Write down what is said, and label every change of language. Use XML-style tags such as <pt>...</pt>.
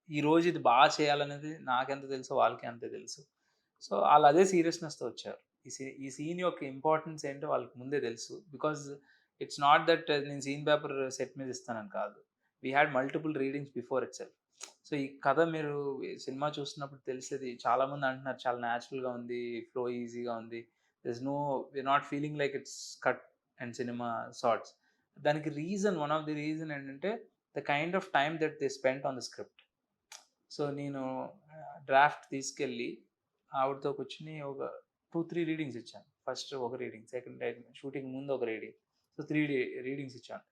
<te>ఈరోజు ఇది బాగా చేయాలనేది నాకెంత తెలుసో వాళ్ళకి అంతే తెలుసు. సో వాళ్ళు అదే సీరియస్నెస్తో వచ్చారు. ఈ సీన్ యొక్క ఇంపార్టెన్స్ ఏంటో వాళ్ళకి ముందే తెలుసు.</te> <en>because it's not that</en> <te>నేను సీన్ పేపర్ సెట్ మీద ఇస్తానని కాదు.</te> <en>We had multiple readings before itself.</en> <te>So ఈ కథ మీరు సినిమా చూస్తున్నప్పుడు తెలిసేది. చాలామంది అంటున్నారు చాలా న్యాచురల్గా ఉంది, ఫ్లో ఈజీగా ఉంది,</te> <en>we're not feeling like it's cut and cinema sorts. దానికి one of the reason ఏంటంటే the kind of time that they spent on the script.</en> <te>So నేను డ్రాఫ్ట్ తీసుకెళ్ళి ఆవిడతో కూర్చుని ఒక 2-3 రీడింగ్స్ ఇచ్చాను. ఫస్ట్ ఒక రీడింగ్, సెకండ్ షూటింగ్ ముందు ఒక రీడింగ్, సో 3 రీడింగ్స్ ఇచ్చాను.</te>